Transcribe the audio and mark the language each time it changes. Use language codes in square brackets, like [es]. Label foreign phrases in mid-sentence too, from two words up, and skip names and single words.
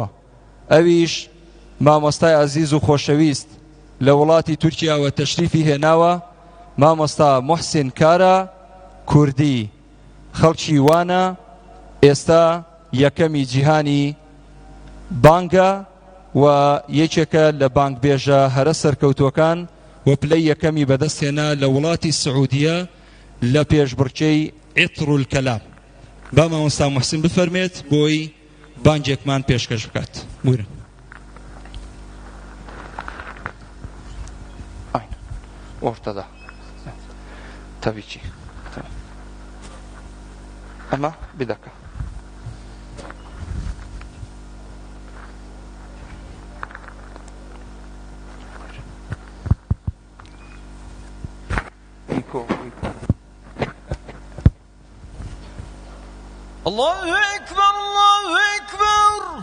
[ckb] ئەویش مامۆستای عەزیز و خۆشەویست لە وڵاتی تورکیاوە تەشریفی هێناوە، مامۆستا موحسین کارە کوردی، خەڵکی وانە ئێستا یەکەمی جیهانی بانگە و یەکێکە لە بانگبێژە هەرە سەرکەوتوەکان و پلەی یەکەمی بەدەستهێنا لە وڵاتی سعودیە لە پێشبڕکێی عطر الکەلام. با مامۆستا موحسین بفەرمێت بۆی بانگێکمان پێشکەش بکات. بورە. [tr] Ortada. Tabii ki. Tamam. Ama bir dakika. [ar] الله أكبر، الله أكبر.